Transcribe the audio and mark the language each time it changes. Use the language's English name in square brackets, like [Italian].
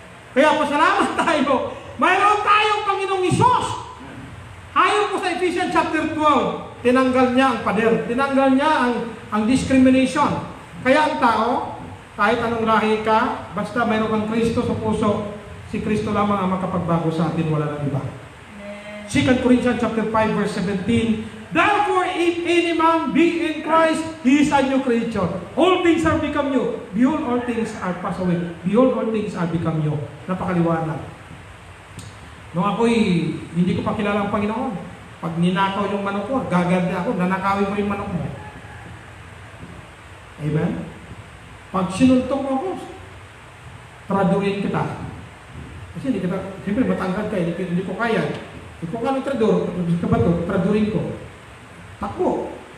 [Filipino] Kaya pasalamat tayo. Mayroon tayong Panginoong Hesus. Ayon po sa Ephesians chapter 12, tinanggal niya ang pader. Tinanggal niya ang discrimination. Kaya ang tao, kahit anong lahi ka, basta mayroon kang Kristo sa puso, si Kristo lamang ang makapagbago sa atin, wala nang iba. [English] 2 Corinthians chapter 5 verse 17, therefore, if any man be in Christ, he is a new creature. All things are become new. Behold, all things are passed away. Behold, all things are become new. [Filipino] Napakaliwanag. Nung ako'y hindi ko pa kilala ang Panginoon, pag ninakaw yung manok ko, gaganti ako, nanakawin mo yung manok mo. Amen? Pag sinuntok mo ako, traduin kita. Kasi hindi kita, siyempre matangkad ka, hindi ko kaya. Ikaw ka ng tradurin ko. Takbo.